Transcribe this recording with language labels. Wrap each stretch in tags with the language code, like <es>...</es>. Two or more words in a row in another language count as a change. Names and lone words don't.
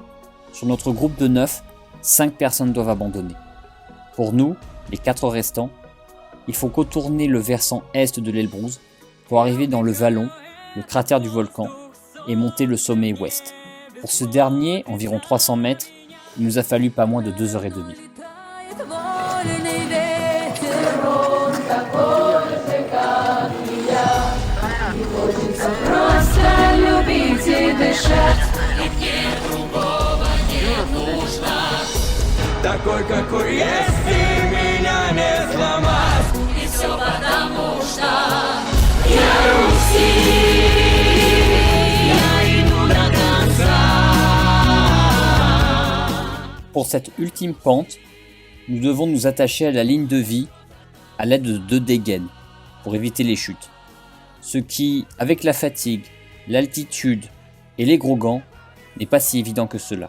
<fr>Sur notre groupe de 9, 5 personnes doivent abandonner. Pour nous, les 4 restants, il faut contourner le versant est de l'Elbrouz pour arriver dans le vallon, le cratère du volcan, et monter le sommet ouest. Pour ce dernier, environ 300 mètres, il nous a fallu pas moins de 2h30.</fr> <ru>Вольный ветер, он такой же, как и я. И хочется просто любить и дышать. И мне другого не нужно. Такой, какой есть, и меня не сломать. И все потому, что я русский, я иду до конца.</ru> <fr>Pour cette ultime pente, nous devons nous attacher à la ligne de vie à l'aide de 2 dégaines pour éviter les chutes. Ce qui, avec la fatigue, l'altitude et les gros gants, n'est pas si évident que cela.</fr>